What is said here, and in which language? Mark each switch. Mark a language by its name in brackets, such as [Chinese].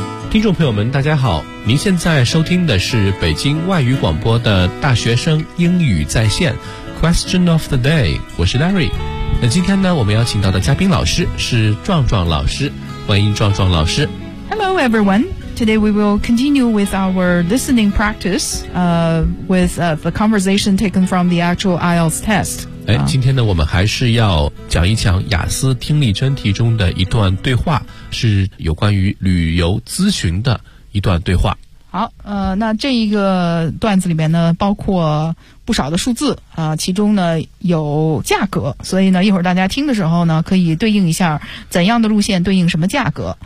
[Chinese] 听众朋友们大家好，您现在收听的是北京外语广播的大学生英语在线 Question of the day， 我是 Larry。那今天呢，我们邀请到的嘉宾老师是壮壮老师，欢迎壮壮老师。 [English] Hello everyone, today we will continue with our listening practice with the conversation taken from the actual IELTS test。 [Chinese] 今天呢，我们还是要讲一讲雅思听力真题中的一段对话，是有关于旅游咨询的一段对话。好，那这一个段子里面呢，包括不少的数字啊，其中呢有价格，所以呢一会儿大家听的时候呢，可以对应一下怎样的路线对应什么价格。